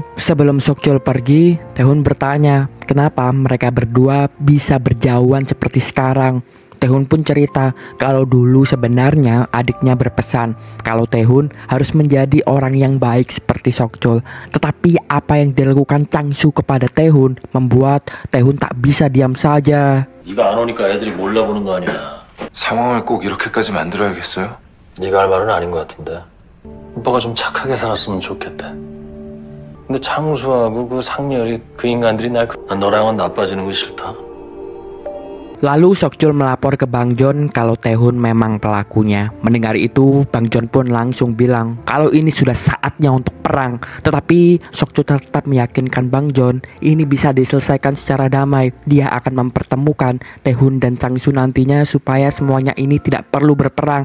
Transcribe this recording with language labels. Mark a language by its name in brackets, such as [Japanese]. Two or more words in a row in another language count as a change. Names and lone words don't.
[Indonesian] Sebelum Sok-chul pergi, Tae-hun bertanya kenapa mereka berdua bisa berjauhan seperti sekarang. Tae-hun pun cerita kalau dulu sebenarnya adiknya berpesan kalau Tae-hun harus menjadi orang yang baik seperti Sok-chul. Tetapi apa yang dilakukan Chang-su kepada Tae-hun membuat Tae-hun tak bisa diam saja. [Korean] 네가 안 오니까 애들이 몰라보는 거 아니야. 상황을 꼭 이렇게까지 만들어야겠어요? 네가 할 말은 아닌 것 같은데. 오빠가 좀 착하게 살았으면 좋겠대. 근데 창수하고 그 상렬이 그 인간들이 난 너랑은 나빠지는 거 싫다. [Indonesian] Lalu Sok-chul melapor ke Bang Jon kalau Tae-hun memang pelakunya. Mendengar itu, Bang Jon pun langsung bilang kalau ini sudah saatnya untuk perang. Tetapi Sok-chul tetap meyakinkan Bang Jon ini bisa diselesaikan secara damai. Dia akan mempertemukan Tae-hun dan Chang-su nantinya supaya semuanya ini tidak perlu berperang.